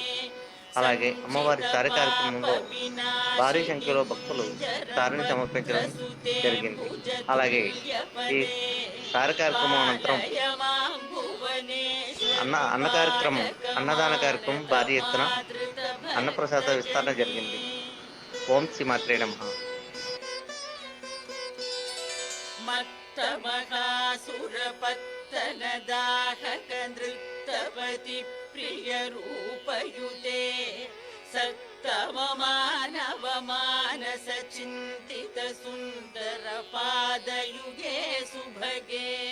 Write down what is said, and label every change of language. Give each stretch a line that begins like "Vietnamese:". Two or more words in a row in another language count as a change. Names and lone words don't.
Telugu: అలాగే అమ్మవారి సారి కార్యక్రమంలో భారీ సంఖ్యలో భక్తులు సారిని సమర్పించడం జరిగింది. అలాగే ఈ సారి కార్యక్రమం అనంతరం అన్నదాన కార్యక్రమం భారీ ఎత్తున అన్నప్రసాద విస్తరణ జరిగింది.
Sanskrit: ఓం శ్రీమాత్రే నమః. मत्तमहासुरपत्तनदाहक नृत्तवति प्रियरूपयुते सत्तममानवमानस चिन्तित सुन्दर पादयुगे सुभगे